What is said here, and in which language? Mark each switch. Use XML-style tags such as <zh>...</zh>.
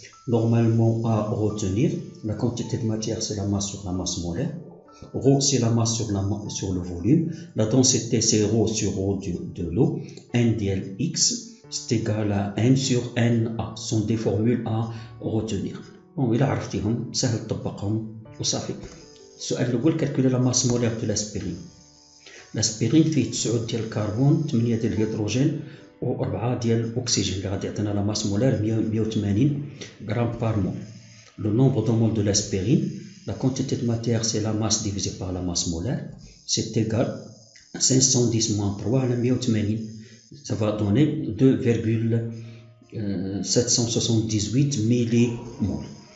<fr>Normalement à retenir, la quantité de matière c'est la masse sur la masse molaire, ρ c'est la masse sur le volume, la densité c'est ρ sur ρ de l'eau, n dl x c'est égal à n sur na. Ce sont des formules à retenir.</fr> <ar>Bon, إلا عرفتيهم سهل تطبقهم وصافي. السؤال الأول</ar> <fr>calculer la masse molaire de l'aspirine.</fr> <ar>L'aspirine فيه 9 ديال الكربون، 8 ديال الهيدروجين و4 ديال الأكسجين اللي غادي يعطينا</ar> <fr>la masse molaire</fr> <ar>180 غرام</ar> <fr>par mol. Le nombre de moles de l'aspirine, la quantité de matière c'est la masse divisée par la masse molaire, c'est égal à 510 moins 3 على 180. Ça va donner 2,778 millimoles.</fr>